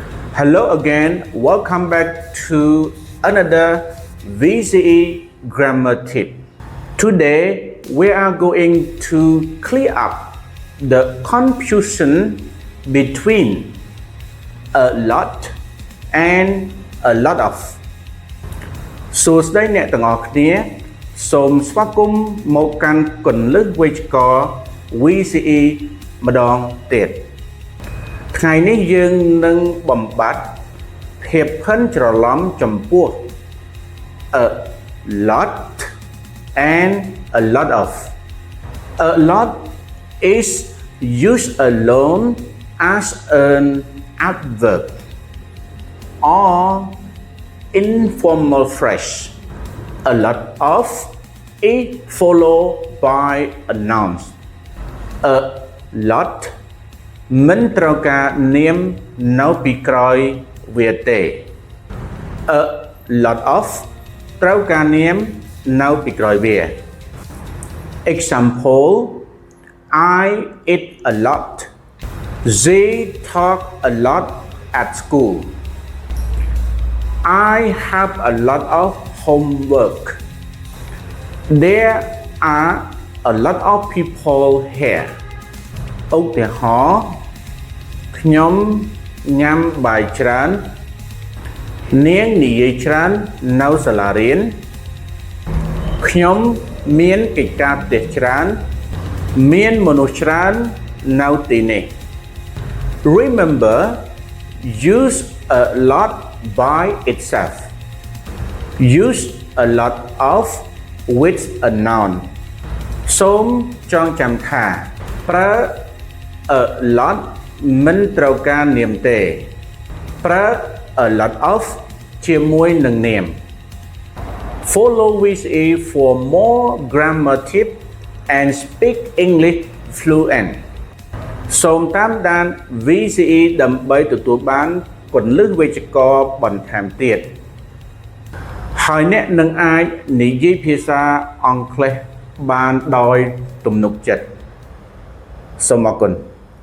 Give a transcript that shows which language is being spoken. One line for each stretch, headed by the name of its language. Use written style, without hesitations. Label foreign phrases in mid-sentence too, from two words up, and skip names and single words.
English: Hello again, welcome back to another VCE grammar tip. Today we are going to clear up the confusion between a lot and a lot of.
Khmer: សួស្តីអ្នកទាំងអស់គ្នាសូមស្វាគមន៍មកកាន់គន្លឹះវេយ្យាករណ៍ VCE ម្ដងទៀតថ្ងៃនេះយើងនឹងបំបត្តិភាពផិនច្រឡំចំពោះ
English: a lot and a lot of. A lot is used alone as an adverb or informal phrase. A lot of is followed by a noun. A lot
Khmer: មិនត្រូវការនាមនៅពីក្រោយវាទេ
English: A lot of
Khmer: ត្រូវការនាមនៅពីក្រោយវា
English: Example I eat a lot. They talk a lot at school. I have a lot of homework. There are a lot of people here.
Khmer: ឧទាហរណ៍ខ្ញុំញ៉ាំបាយច្រើននាងនិយាយច្រើននៅសាលារៀនខ្ញុំមានកិច្ចការផ្ទះច្រើនមានមនុស្សច្រើននៅទីនេះ
English: Remember, use a lot by itself. Use a lot of with a noun.
Khmer: សូមចងចាំថាប្រើ
English: a lot
Khmer: មិនត្រូវការនាម ទេប្រើ
English: a lot of
Khmer: ជាមួយនឹងនាម
English: Follow VCE for more grammar tips and speak English fluent
Khmer: សូមតាមដាន VCE ដើម្បីទទួលបានគន្លឹះវេយ្យាករណ៍បន្ថែមទៀតហើយអ្នកនឹងអាចនិយាយភាសាអង់គ្លេសបានដោយទំនុកចិត្តសូមអរគុណ